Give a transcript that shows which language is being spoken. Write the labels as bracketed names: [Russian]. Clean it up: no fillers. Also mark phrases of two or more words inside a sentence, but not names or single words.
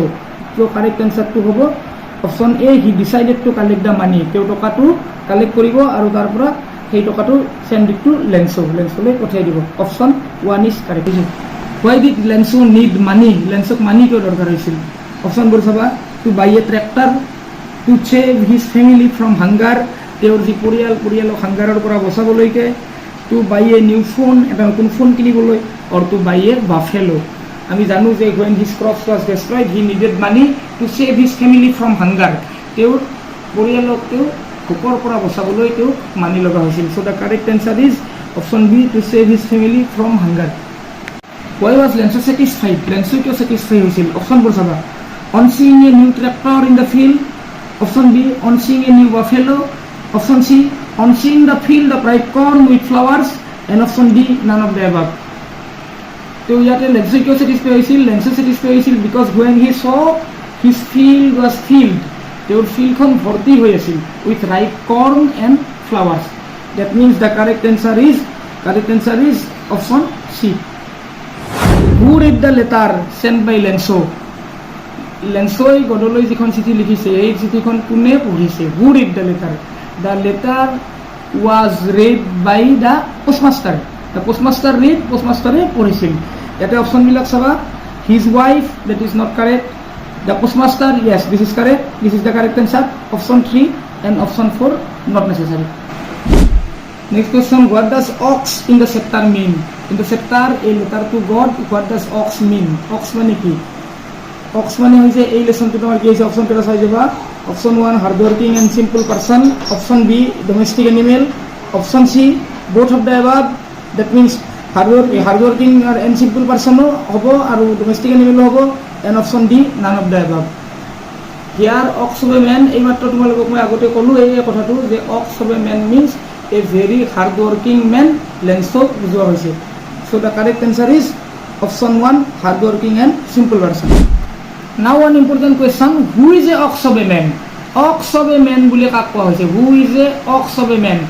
[English] So correct answer to hobo option A, he decided to collect the money. [Assamese] তেওঁ টকাটো collect কৰিব আৰু তাৰ পৰা সেই টকাটো [English] send it to [Assamese] Lencho. Lencho le pothai dibo. [English] Option 1 is correct. Why did Lencho need money? [Assamese] Lencho money kyo dorkar hoisil? Option bor saba, [English] to buy a tractor, to save his family from hunger. [Assamese] তেওঁৰ যি পৰিয়াল hunger ৰ পৰা বচাবলৈকে, [English] to buy a new phone, [Assamese] এটা নতুন phone কিনিবলৈ, [English] or to buy a buffalo. [Assamese] আমি জানো যে [English] when his crops was destroyed, he needed money to save his family from hunger. [Assamese] তেও পরিয়ালক তেও ভোকৰ পৰা বচাবলৈ তেও মানি লগা হৈছিল. [English] So the correct answer is option B, to save his family from hunger. Why was Lencho satisfied? [Assamese] Lencho কিয় satisfied হৈছিল? Option বোৰ চাবা. [English] On seeing a new tractor in the field. Option B, on seeing a new buffalo. Option C, on seeing the field of ripe corn with flowers. And option D, none of the above. So yet Lencho [Assamese] কিয় satisfied হৈছিল? [English] Lencho satisfied হৈছিল because when he saw his field was filled, [Assamese] তেওঁৰ ফিল্ডখন ভৰ্তি হৈ আছিল [English] with ripe corn and flowers. That means the correct answer is option C. Who read the letter sent by Lencho? [Assamese] Lenchoই গডলৈ যিখন চিঠি লিখিছে এই চিঠিখন কোনে পঢ়িছে? [English] Who read the letter? The letter was read by the postmaster. The postmaster read, [Assamese] postmaster পঢ়িছিল. ইয়াত option বিলাক চাবা, [English] his wife, that is not correct. The postmaster, yes, this is correct. This is the correct answer. Option 3 and option 4 not necessary. Next question, what does ox in the chapter mean? In the chapter a letter to God, what does ox mean? [Assamese] Ox মানে কি? Ox মানে হৈছে এই lesson টো তোমাৰ কি হৈছে option কেইটা চাই যাবা. [English] Option 1 hardworking and simple person. Option B domestic animal. Option C both of the above. That means hardworking and simple person [Assamese] হ'ব আৰু [English] domestic animal [Assamese] হ'ব. [English] And option D none of the above. Here ox of a man [Assamese] এই মাত্ৰ তোমালোক মই আগতে ক'লো এই কথাটো যে [English] ox of a man means a very hardworking man. [Assamese] Lencho bujwa hoise. [English] So the correct answer is option 1 hardworking and simple person. Now one important question, who is a ox of a man? [Assamese] Ox of a man bule kak koa hoise? [English] Who is a ox of a man?